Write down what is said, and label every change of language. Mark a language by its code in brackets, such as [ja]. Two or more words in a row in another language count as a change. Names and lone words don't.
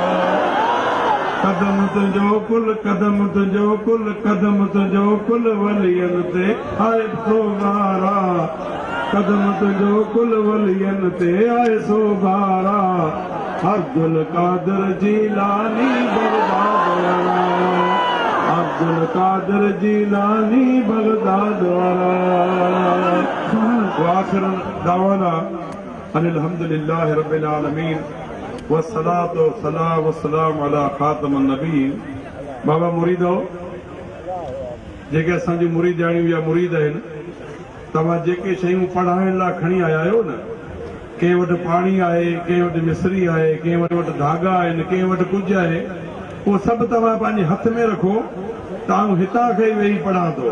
[sd] कदम तुंहिंजो कुल कदम तुंहिंजो कुल कदम तुंहिंजो कुल वलियन ते आए सोगारा कदम तुंहिंजो कुल वलियन ते आए सोगारा अब्दुल कादर जीलानी बगदाद वाला अब्दुल कादर जीलानी बगदाद वाला। [ar] آخر دعوانا أن الحمد لله رب العالمين والصلاة والسلام على خاتم النبيين. [sd] बाबा मुरीदो जेके असांजी मुरीदाणियूं या मुरीद आहिनि तव्हां जेके शयूं पढ़ाइण लाइ खणी आया आहियो न कंहिं वटि पाणी आहे कंहिं वटि मिस्री आहे कंहिं वटि धागा आहिनि कंहिं वटि कुझु आहे उहो सभु तव्हां पंहिंजे हथ में रखो तव्हां हितां खां ई वेही पढ़ां थो।